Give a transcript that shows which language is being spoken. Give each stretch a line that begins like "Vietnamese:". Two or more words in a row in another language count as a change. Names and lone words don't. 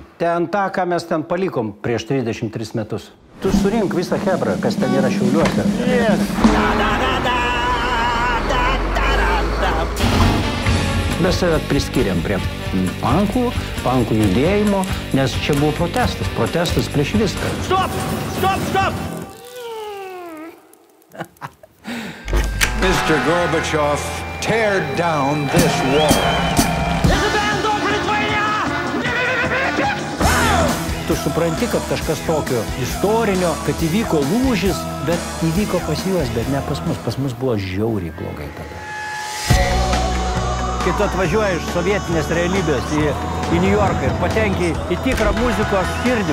Lithuanian: Ten tą, ką mes ten palikom prieš 33 metus. Tu surink visą hebrą, kas ten yra Šiauliuose.
English: Yes.
Lithuanian: Mes save priskiriam prie pankų judėjimo, nes čia buvo protestas prieš viską.
English: Stop! Stop! Stop! Mr. Gorbachev, tear down this wall.
Lithuanian: Tu supranti, kad kažkas tokio istorinio, kad įvyko lūžis, bet įvyko pas juos, bet ne pas mus. Pas mus buvo žiauriai blogai tada. Kai tu atvažiuoji iš sovietinės realybės į New Yorką ir patenki į tikrą muzikos širdį.